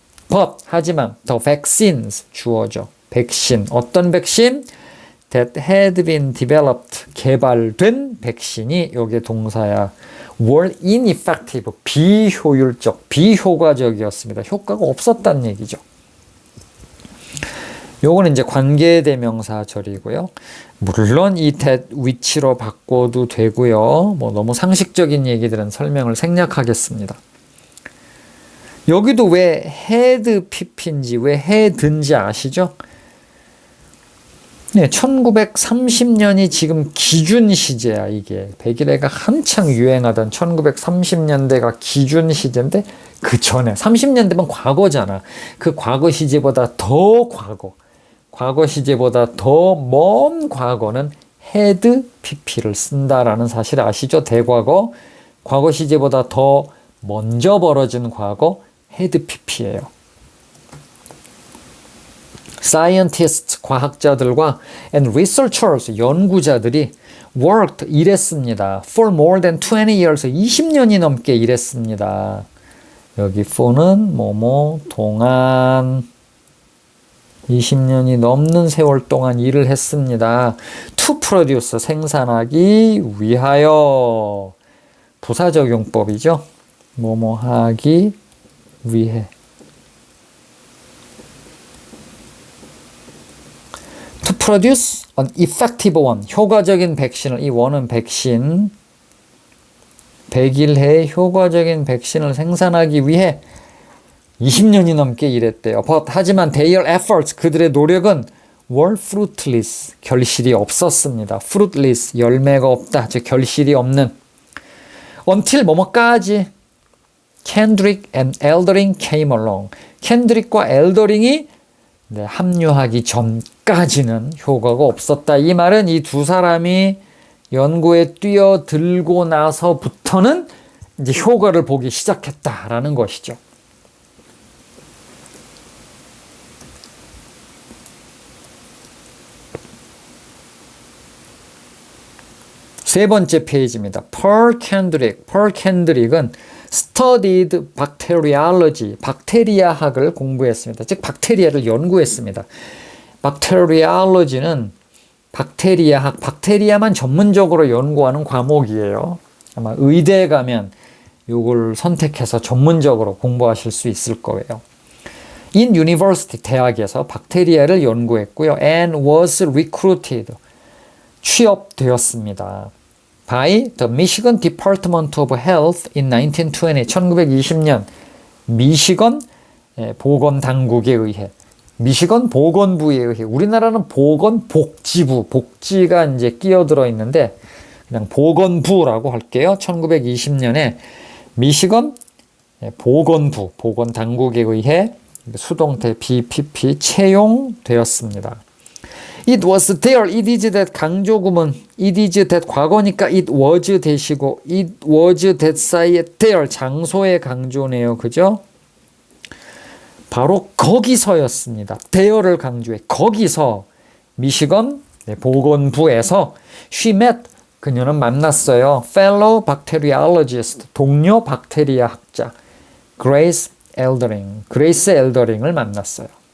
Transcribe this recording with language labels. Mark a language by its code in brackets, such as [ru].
[en] But, [ko] 하지만 [en] the vaccines [ko] 주어죠. 백신, 어떤 백신? [en] That had been developed, [ko] 개발된 백신이 여기 동사야. [en] were ineffective, [ko] 비효율적, 비효과적이었습니다. 효과가 없었다는 얘기죠. 요거는 이제 관계대명사절이고요. 물론 이 that which로 바꿔도 되고요. 뭐 너무 상식적인 얘기들은 설명을 생략하겠습니다. 여기도 왜 had pp인지 왜 had인지 아시죠? 네, 1930년이 지금 기준 시제야, 이게. 백일해가 한창 유행하던 1930년대가 기준 시제인데, 그 전에, 30년대면 과거잖아. 그 과거 시제보다 더 과거 시제보다 더 먼 과거는 had pp를 쓴다라는 사실 아시죠? 대과거. 과거 시제보다 더 먼저 벌어진 과거, had pp예요. [en] scientists, [ko] 과학자들과 [en] and researchers, [ko] 연구자들이 [en] worked, [ko] 일했습니다. [en] for more than 20 years, [ko] 20년이 넘게 일했습니다. 여기 for는 뭐뭐 동안 20년이 넘는 세월 동안 일을 했습니다. To produce, 생산하기 위하여. 부사적용법이죠. 뭐뭐 하기 위해. [en] To produce an effective one, [ko] 효과적인 백신을, 이 원은 백신, 100일내에 효과적인 백신을 생산하기 위해 20년이 넘게 일했대요. 하지만 [en] their efforts, [ko] 그들의 노력은 [en] were fruitless, [ko] 결실이 없었습니다. fruitless, 열매가 없다, 즉 결실이 없는. [en] until [ko] 뭐뭐까지 [en] Kendrick and Eldering came along. [ko] 켄드릭과 엘더링이 합류하기 전까지는 효과가 없었다. 이 말은 이 두 사람이 연구에 뛰어들고 나서부터는 이제 효과를 보기 시작했다라는 것이죠. 세 번째 페이지입니다. [en] Paul Kendrick은 studied bacteriology, [ko] 박테리아학을 공부했습니다. 즉 박테리아를 연구했습니다. bacteriology는 박테리아학, 박테리아만 전문적으로 연구하는 과목이에요. 아마 의대에 가면 이걸 선택해서 전문적으로 공부하실 수 있을 거예요. [en] In university, [ko] 대학에서 박테리아를 연구했고요. [en] And was recruited, [ko] 취업되었습니다. [en] by the Michigan Department of Health in 1920, [ko] 1920년 미시건 보건당국에 의해, 미시건 보건부에 의해, 우리나라는 보건복지부, 복지가 이제 끼어들어 있는데 그냥 보건부라고 할게요. 1920년에 미시건 보건부, 보건당국에 의해 수동태 BPP 채용되었습니다. It was there, it is that 강조구문, it is that 과거니까 it was 대시고 it was that 사이에 there, 장소의 강조네요. 그죠? 바로 거기서였습니다. there를 강조해. 거기서 미시건 보건부에서 [en] she met, [ko] 그녀는 만났어요. [en] fellow bacteriologist, [ko] 동료 박테리아 학자 Grace 엘더링을 만났어요.